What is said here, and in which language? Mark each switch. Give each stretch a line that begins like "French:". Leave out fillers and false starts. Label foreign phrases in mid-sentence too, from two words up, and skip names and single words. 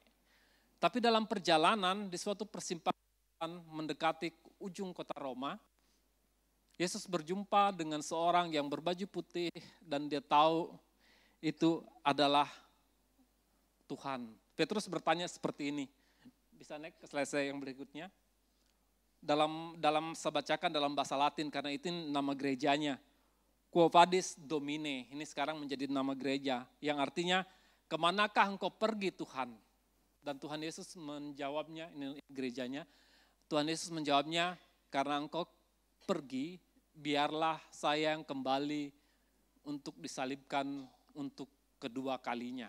Indonesian: Tapi dalam perjalanan, di suatu persimpangan mendekati ujung kota Roma, Yesus berjumpa dengan seorang yang berbaju putih dan dia tahu itu adalah Tuhan. Petrus bertanya seperti ini. Bisa naik ke slide yang berikutnya. Dalam saya bacakan dalam bahasa Latin karena itu nama gerejanya.
Latin: Quo vadis Domine,
Indonesian: ini sekarang menjadi nama gereja yang artinya kemanakah engkau pergi Tuhan? Dan Tuhan Yesus menjawabnya, ini gerejanya. Tuhan Yesus menjawabnya, karena engkau pergi, biarlah saya yang kembali untuk disalibkan untuk kedua kalinya.